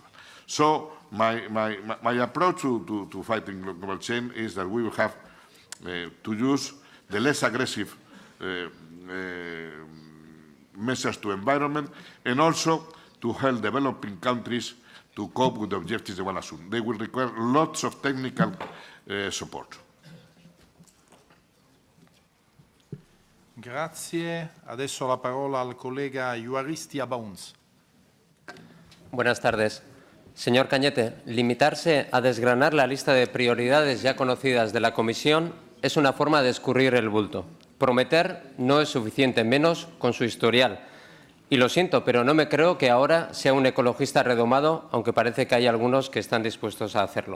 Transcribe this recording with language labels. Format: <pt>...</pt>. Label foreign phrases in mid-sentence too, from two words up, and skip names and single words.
<en>So my approach to fighting global change is that we will have to use the less aggressive measures to environment, and also to help developing countries to cope with the objectives they want to assume. They will require lots of technical support.</en> <it>Grazie. Adesso la parola al collega Juaristi Abauns.</it> <es>Buenas tardes. Señor Cañete, limitarse a desgranar la lista de prioridades ya conocidas de la Comisión es una forma de escurrir el bulto. Prometer no es suficiente, menos con su historial. Y lo siento, pero no me creo que ahora sea un ecologista redomado, aunque parece que hay algunos que están dispuestos a hacerlo.</es>